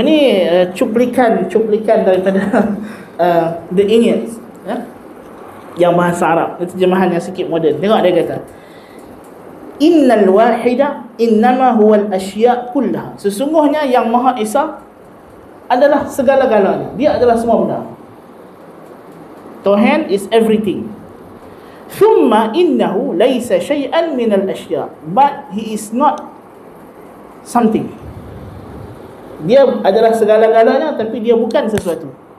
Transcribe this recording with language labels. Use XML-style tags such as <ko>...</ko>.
<ms>Ini cuplikan daripada The English, yang bahasa Arab, terjemahan yang sikit moden. Tengok dia kata,</ms> <ar>innal wahida innama huwal asya' kullaha.</ar> <ms>Sesungguhnya yang Maha Esa adalah segala-galanya. Dia adalah semua benda. Tuhan</ms> <en>is everything.</en> <ar>Thumma innahu laysa syai'an minal asya',</ar> <en>but he is not something.</en> <ms>Dia adalah segala-galanya, tapi dia bukan sesuatu.</ms>